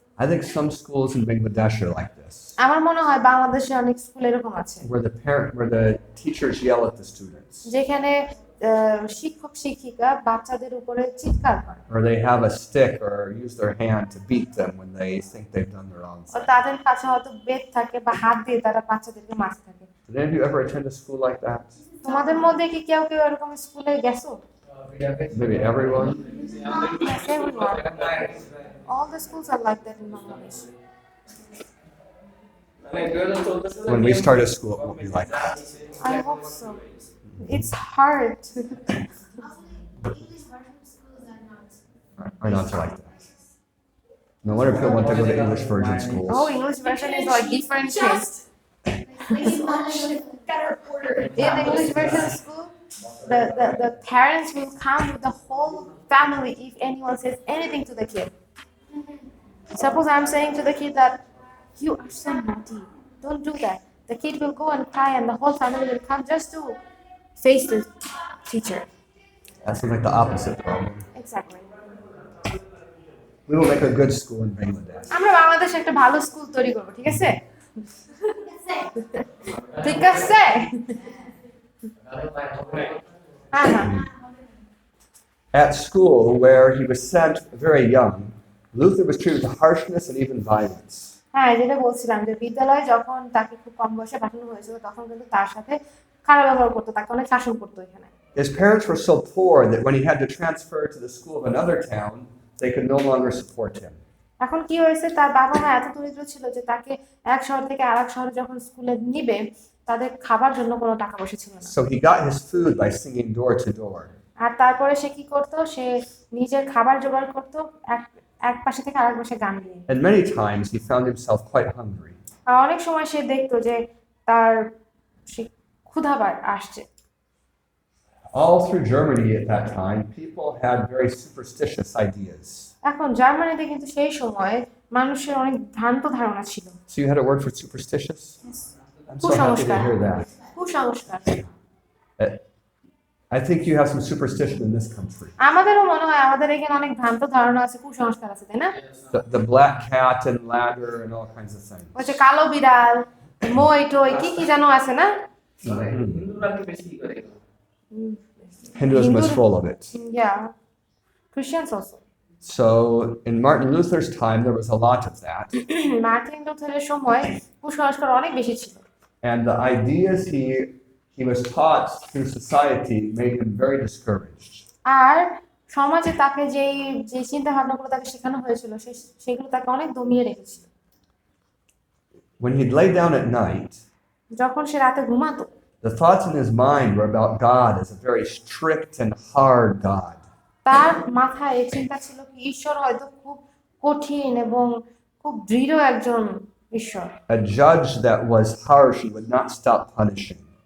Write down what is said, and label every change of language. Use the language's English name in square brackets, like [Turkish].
[English] I think some schools in Bangladesh are like this, [Bangla] আমার মনে হয় বাংলাদেশে অনেক স্কুল এরকম আছে [English] where the teachers yell at the students, [Bangla] যেখানে শিক্ষক শিক্ষিকা বাচ্চাদের উপরে চিৎকার করে, [English] or they have a stick or use their hand to beat them when they think they've done the wrong ও thing. [Bangla] তাদের কাছে হয়তো বেত থাকে বা হাত দিয়ে তারা বাচ্চাদেরকে মারতে থাকে। [English] Did any of you ever attend a school like that? [Bangla] তোমাদের মধ্যে কি কেউ এরকম স্কুলে গেছো? [English] Maybe everyone. Yes, everyone. all the schools are like that in Bangladesh. When we start a school, it won't be like that. I hope so. It's hard. English version schools are not. Are not like that. No wonder people want to go to English version schools. Oh, English version is like different case. It's much better order. In the English version school, the parents will come with the whole family if anyone says anything to the kid. Suppose I'm saying to the kid that you are so naughty, don't do that. The kid will go and cry and the whole family will come just to face the teacher. That sounds like the opposite problem. Exactly. We will make a good school in Bangladesh. [Bangla] আমরা বাংলাদেশে একটা ভালো school তৈরি করবো, ঠিক আছে? ঠিক আছে? হ্যাঁ হ্যাঁ। [English] At school, where he was sent very young, Luther was treated with harshness and even violence. [Bangla] হ্যাঁ, যেটা বলছিলাম যে বিদ্যালয়ে যখন তাকে খুব কম বয়সে পাঠানো হয়েছিল তখন কিন্তু তার সাথে খারাপ ব্যবহার করতো, তাকে অনেক শাসন করতো এখানে। [English] His parents were so poor that when he had to transfer to the school of another town, they could no longer support him. [Bangla] এখন কি হয়েছে, তার বাবা মা এত দরিদ্র ছিল যে তাকে এক শহর থেকে আরেক শহরে যখন স্কুলে নিবে তাদের খাবার জন্য কোনো টাকা পয়সা ছিল না। [English] So he got his food by singing door to door. [Bangla] আর তারপরে সে কি করতো, সে নিজের খাবার জোগাড় করতো এক পাশে থেকে আরেক পাশে গান দিয়ে। [English] And many times he found himself quite hungry. [Bangla] আর অনেক সময় সে দেখতো যে তার সে ক্ষুধা আসছে। [English] All through Germany at that time, people had very superstitious ideas. [Bangla] এখন জার্মানিতে কিন্তু সেই সময় মানুষের অনেক ভ্রান্ত ধারণা ছিল। [English] So you had a word for superstitious? I'm so happy to [Bangla] কুসংস্কার। [English] hear that. [Bangla] কুসংস্কার। [English] I think you have some superstition in this country. [Bangla] আমাদেরও মনে হয় আমাদের এখানে অনেক ভ্রান্ত ধারণা আছে, কুসংস্কার আছে, তাই না? [English] The black cat and ladder and all kinds of things. [Bangla] ওই যে কালো বিড়াল, মই টই কি যেন আছে না? হিন্দুরা কি বেশি করে? [English] Hinduism is full of it. Yeah. Christians also. So in Martin Luther's time, there was a lot of that. [Bangla] Martin লুথারের সময় কুসংস্কার অনেক বেশি ছিল। [English] And the ideas he was taught through society made him very discouraged. [Bangla] আর সমাজে তাকে যে চিন্তা ভাবনাগুলো তাকে শেখানো হয়েছিল সেগুলো তাকে অনেক দমিয়ে রেখেছিল। [English] When he'd lay down at night, [Bangla] যখন সে রাতে ঘুমাতো, [English] the thoughts in his mind were about God as a very strict and hard God. [Bangla] তার মাথায় এই চিন্তা ছিল কি ঈশ্বর হয়তো খুব কঠিন এবং খুব দৃঢ় একজন ঈশ্বর। [English] A judge that was harsh and would not stop punishing.